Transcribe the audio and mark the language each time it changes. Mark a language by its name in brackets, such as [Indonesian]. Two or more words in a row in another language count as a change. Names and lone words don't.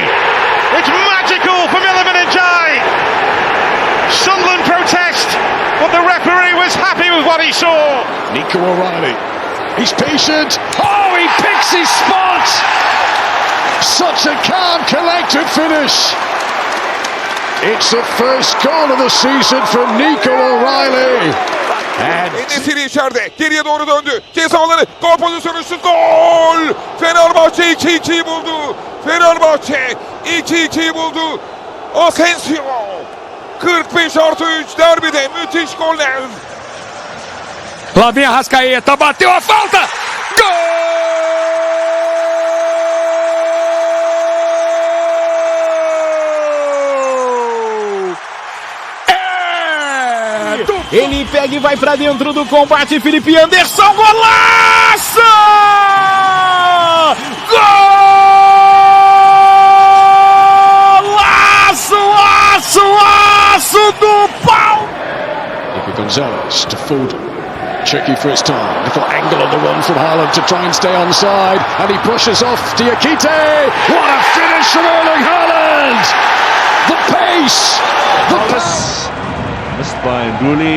[English] It's magical from Iliman Ndiaye! Sunderland protest, but the referee was happy with what he saw. Nico O'Reilly, he's patient. Oh, he picks his spot. Such a calm, collected finish. It's the first goal of the season from Nico O'Reilly. [Turkish] Enesiri içeride. Geriye doğru döndü. Ceza alanı. Gol pozisyonu şut. Gol! Fenerbahçe 2-2'yi buldu. Fenerbahçe 2-2'yi buldu. Asensio. 45+3 derbide müthiş goller. [Portuguese] Flavinho Arrascaeta bateu a falta. Gol! Ele pega e vai pra dentro do combate. Felipe Anderson, golaço! Golaço do pau! [English] Gonzalez to Foden. Tricky for his time. Little angle on the run from Haaland to try and stay onside. And he pushes off Diakite. What a finish from Erling Haaland! The pace! The pace! Missed by Nduli.